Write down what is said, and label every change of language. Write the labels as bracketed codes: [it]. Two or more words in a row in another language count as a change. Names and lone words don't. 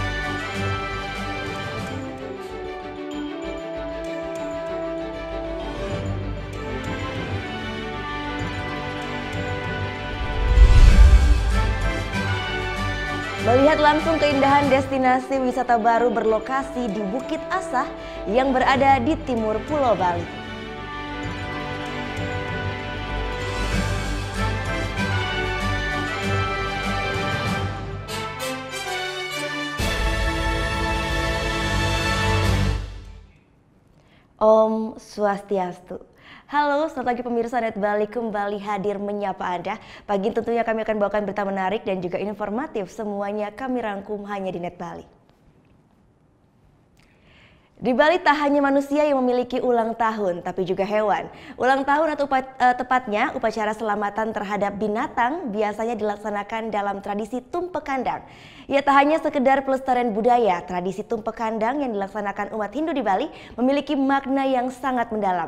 [id] Melihat langsung keindahan destinasi wisata baru berlokasi di Bukit Asah yang berada di timur Pulau Bali. [ban] Om Swastiastu. [id] Halo, selamat pagi pemirsa Net Bali, kembali hadir menyapa Anda. Pagi tentunya kami akan bawakan berita menarik dan juga informatif. Semuanya kami rangkum hanya di Net Bali. Di Bali tak hanya manusia yang memiliki ulang tahun, tapi juga hewan. Ulang tahun atau tepatnya upacara selamatan terhadap binatang biasanya dilaksanakan dalam tradisi tumpek kandang. Ya, tak hanya sekedar pelestarian budaya, tradisi tumpek kandang yang dilaksanakan umat Hindu di Bali memiliki makna yang sangat mendalam.